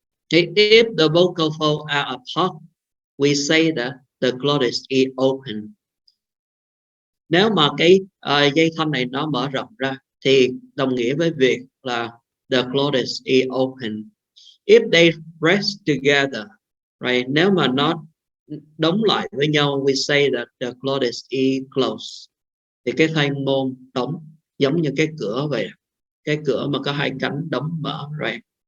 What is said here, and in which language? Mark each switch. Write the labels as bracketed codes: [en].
[en] If the vocal folds are apart, we say that the glottis is open. [vi] Nếu mà cái dây thanh này nó mở rộng ra thì đồng nghĩa với việc là [en] the glottis is open. If they rest together, right? [vi] Nếu mà nó đóng lại với nhau, [en] we say that the glottis is closed. [vi] Thì cái thanh môn đóng giống như cái cửa vậy, cái cửa mà có hai cánh đóng mở, [en] right?